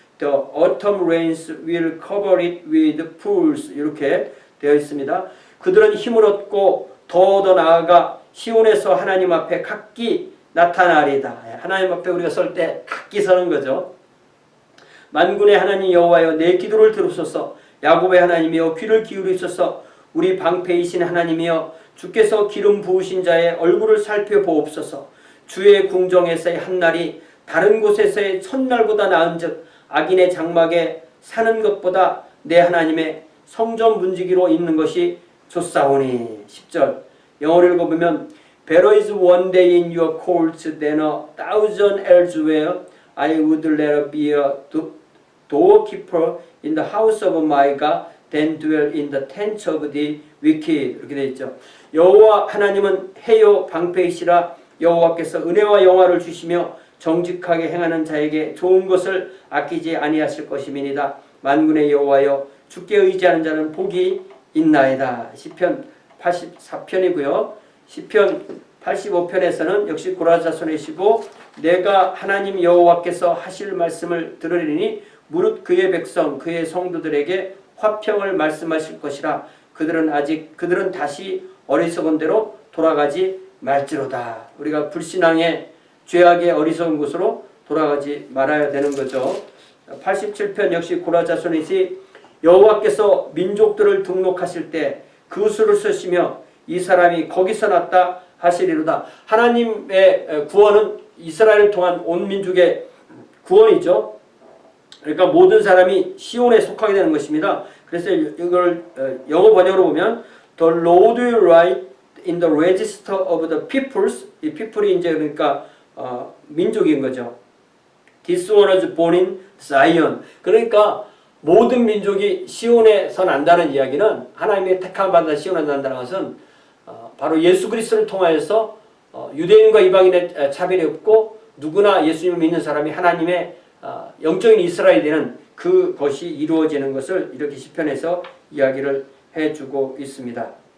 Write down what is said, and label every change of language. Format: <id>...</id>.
<en>The autumn rains will cover it with pools.</en> <ko>이렇게 되어 있습니다. 그들은 힘을 얻고 더 나아가 시온에서 하나님 앞에 각기 나타나리다. 하나님 앞에 우리가 설 때 각기 서는 거죠. 만군의 하나님 여호와여 내 기도를 들으소서. 야곱의 하나님이여 귀를 기울이소서. 우리 방패이신 하나님이여 주께서 기름 부으신 자의 얼굴을 살펴보옵소서. 주의 궁정에서의 한날이 다른 곳에서의 첫날보다 나은즉 악인의 장막에 사는 것보다 내 하나님의 성전 문지기로 있는 것이 좋사오니. 10절 영어를 읽어보면</ko> <en>Better is one day in your courts than 1,000 elsewhere. I would rather be a doorkeeper in the house of my God than dwell in the tents of the wicked.</en> <ko>이렇게 되어 있죠. 여호와 하나님은 해요 방패이시라. 여호와께서 은혜와 영화를 주시며 정직하게 행하는 자에게 좋은 것을 아끼지 아니하실 것임이니이다. 만군의 여호와여 주께 의지하는 자는 복이 있나이다. 시편 84편이고요. 시편 85편에서는 역시 고라자손이시고 내가 하나님 여호와께서 하실 말씀을 들으리니 무릇 그의 백성 그의 성도들에게 화평을 말씀하실 것이라. 그들은 다시 어리석은 대로 돌아가지 말지로다. 우리가 불신앙의 죄악의 어리석은 곳으로 돌아가지 말아야 되는 거죠. 87편 역시 고라자손이시 여호와께서 민족들을 등록하실 때 그 수를 쓰시며 이 사람이 거기서 났다 하시리로다. 하나님의 구원은 이스라엘을 통한 온 민족의 구원이죠. 그러니까 모든 사람이 시온에 속하게 되는 것입니다. 그래서 이걸 영어 번역으로 보면</ko> <en>The Lord will write in the register of the peoples.</en> <ko>이 people이 이제 그러니까 민족인 거죠.</ko> <en>This one was born in Zion.</en> <ko>그러니까 모든 민족이 시온에서 난다는 이야기는 하나님의 택함 받은 시온에서 난다는 것은 바로 예수 그리스도를 통하여서 유대인과 이방인의 차별이 없고 누구나 예수님을 믿는 사람이 하나님의 영적인 이스라엘이 되는 그것이 이루어지는 것을 이렇게 시편에서 이야기를 해주고 있습니다.</ko>